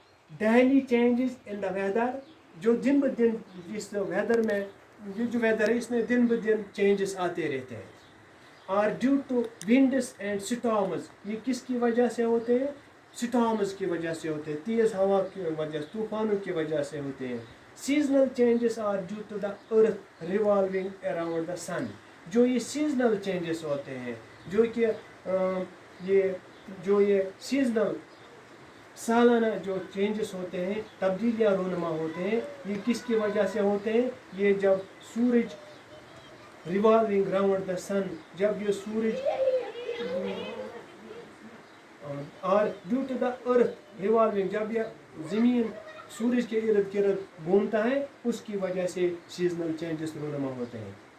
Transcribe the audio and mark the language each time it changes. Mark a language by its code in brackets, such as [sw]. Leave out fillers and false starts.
[en] daily changes in the weather, [ur] جو دن بدن اس weather میں یہ جو ویدر ہے اس میں دن بدن چینجز آتے رہتے ہیں. اور [en] due to winds and storms, [ur] یہ کس کی وجہ سے ہوتے ہیں؟ سٹارمز کی وجہ سے ہوتے ہیں، تیز ہوا کی وجہ سے، طوفانوں کی وجہ سے ہوتے ہیں. [en] Seasonal changes are due to the earth revolving around the sun. [ur] جو یہ سیزنل چینجز ہوتے ہیں، جو کہ یہ سیزنل سالانہ جو چینجز ہوتے ہیں، تبدیلیاں رونما ہوتے ہیں، یہ کس کی وجہ سے ہوتے ہیں؟ یہ جب سورج [en] revolving round the sun, [ur] جب یہ سورج اور [en] due to the earth revolving, [ur] جب یہ زمین سورج کے ارد گرد گھومتا ہے، اس کی وجہ سے سیزنل چینجز رونما ہوتے ہیں.